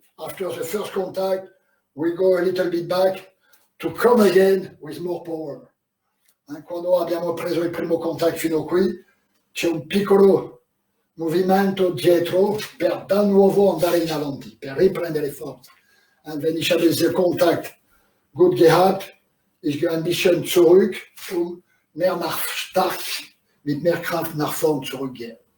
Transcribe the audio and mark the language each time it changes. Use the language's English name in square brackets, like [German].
[English] After the first contact, we go a little bit back to come again with more power. [Italian] Quando abbiamo preso il primo contatto fino qui, c'è un piccolo movimento dietro per da nuovo andare in avanti, per riprendere forza. [German] Wenn ich habe diesen Kontakt gut gehabt, ich gehe ein bisschen zurück, mehr stark, mit mehr Kraft nach vorn zurückgehen.